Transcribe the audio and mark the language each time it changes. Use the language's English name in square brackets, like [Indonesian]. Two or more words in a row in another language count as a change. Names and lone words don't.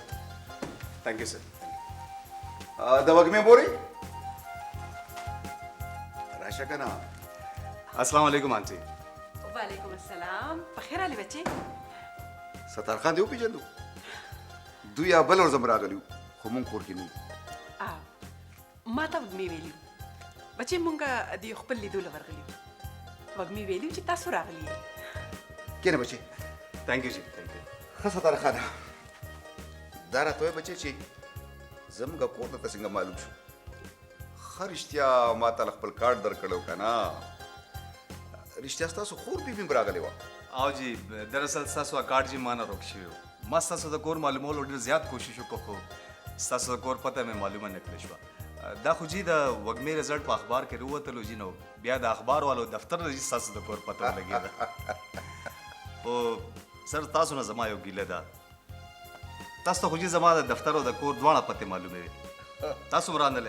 [English] thank you sir [Pashto] د وږمې بوري راشه که نه [Arabic] السلام علیکم आंटी وعلیکم السلام [Pashto] بخیر علي بچي سترخان دې وپېژندو دوی یا بل ورځم راغلي خو مونږ کور کې نه یو ما ته وږمې ویلي بچي مونږ د خپل لیدلو ورغلي وږمې ویلي چې تاسو راغلي کینه بچي [English] thank you ji thank you [Pashto] ښه سترخانه دا راته وایه بچی چې زموږ کور ته څنګه معلوم شو ښه رښتیا ما ته خپل کارت درکړی و که نه رښتیا ستاسو خور بي بي هم راغلې وه [Urdu] آؤ جی دراصل [Pashto] ستاسو کارت جی مانه روک شوی و ما ستاسو د کور معلومولو ډېر زیات کوشش وکړ خو ستاسو د کور پته مې معلومه نه کړې شوه دا خو جی د وږمې رزلټ په اخبار کې راووتلو جی نو بیا د اخبار والو دفتر نه جی ستاسو د کور پته ولګېده خو سر تاسو نه زما یو ګیله ده تاسو ته خو جی زما د دفتر او د کور دواړه پتې معلومې وې تاسو هم رانهلې